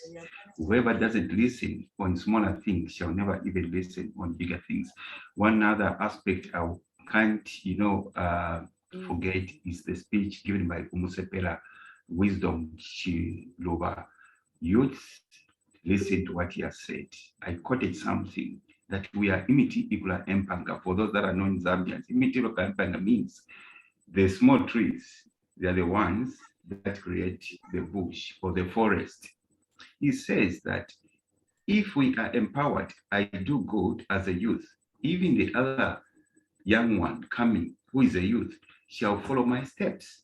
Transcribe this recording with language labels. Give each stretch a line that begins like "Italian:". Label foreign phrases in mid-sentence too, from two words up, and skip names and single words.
English: Whoever doesn't listen on smaller things shall never even listen on bigger things. One other aspect I can't, forget is the speech given by Umusepela Wisdom Chiluba. Youth, listen to what he has said. I quoted something that we are
Bemba: imiti igula empanga.
English: For those that are non Zambians,
Bemba: imiti igula empanga
English: means the small trees, they are the ones that create the bush or the forest. He says that if we are empowered, I do good as a youth, even the other young one coming, who is a youth, shall follow my steps.